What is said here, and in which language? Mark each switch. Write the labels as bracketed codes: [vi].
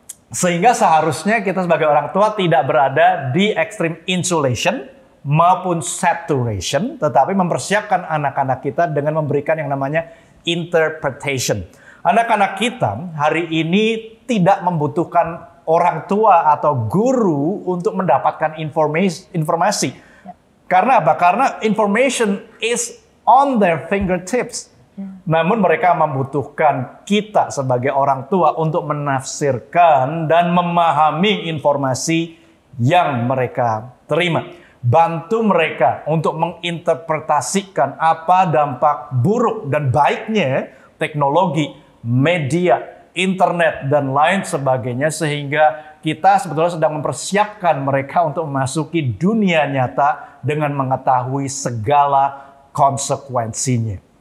[id] Sehingga seharusnya kita sebagai orang tua tidak berada di [en] extreme insulation [id] maupun saturation, tetapi mempersiapkan anak-anak kita dengan memberikan yang namanya interpretation. Anak-anak kita hari ini tidak membutuhkan orang tua atau guru untuk mendapatkan informasi. Karena apa? Karena [en] information is on their fingertips. [id] Namun mereka membutuhkan kita sebagai orang tua untuk menafsirkan dan memahami informasi yang mereka terima. Bantu mereka untuk menginterpretasikan apa dampak buruk dan baiknya teknologi, media, internet, dan lain sebagainya, sehingga kita sebetulnya sedang mempersiapkan mereka untuk memasuki dunia nyata dengan mengetahui segala konsekuensinya.